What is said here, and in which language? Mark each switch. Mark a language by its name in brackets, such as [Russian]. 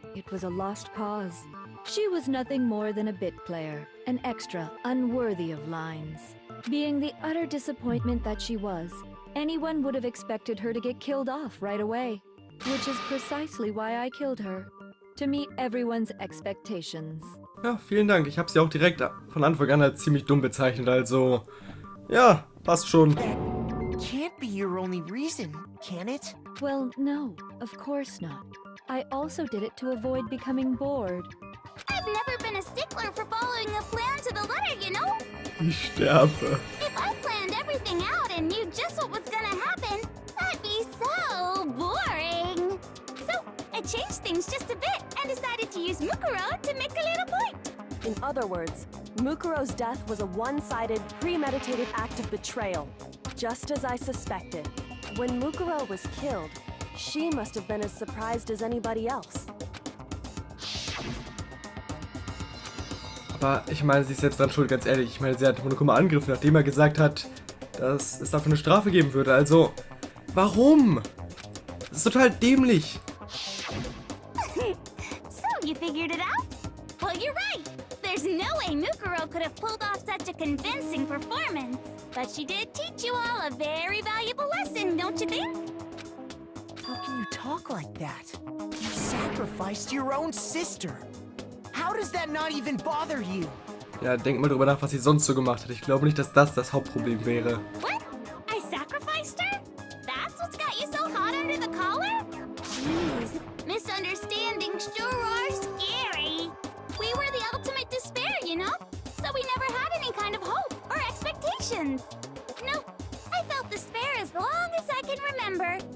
[English] It was a lost cause. She was nothing more than a bit player, an extra unworthy of lines. Being the utter disappointment that she was, anyone would have expected her to get killed off right away. Which is precisely why I killed her. To meet everyone's expectations. [German] Ja, vielen Dank. Ich habe sie auch direkt von Anfang an als ziemlich dumm bezeichnet, also ja, passt schon. [English] Can't be your only reason, can it? Well, no, of course not. I also did it to avoid becoming bored. I've never been a stickler for following a plan to the letter, you know? [German] Ich sterbe. [English] If I planned everything out and knew just what was gonna happen, that'd be so boring. So, I changed things just a bit and decided to use Mukuro to make a little point. In other words, Mukuro's death was a one-sided, premeditated act of betrayal, just as I suspected. When Mukuro was killed, she must have been as surprised as anybody else. [German] Aber ich meine, sie ist selbst dran schuld, ganz ehrlich. Ich meine, sie hat Monokuma angegriffen, nachdem er gesagt hat, dass es dafür eine Strafe geben würde. Also, warum? Das ist total dämlich. [English] So, you figured it out? Well, you're right. There's no way Mukuro could have pulled off such a convincing performance. But she did teach you all a very valuable lesson, don't you think? How can you talk like that? You sacrificed your own sister. How does that not even bother you? [German] Ja, denk mal drüber nach, was sie sonst so gemacht hat. Ich glaube nicht, dass das Hauptproblem wäre. [English] What? I sacrificed her? That's what's got you so hot under the collar? Jeez, misunderstandings sure are scary. We were the ultimate despair, you know? So we never had any kind of hope or expectations. Nope, I felt despair as long as I can remember.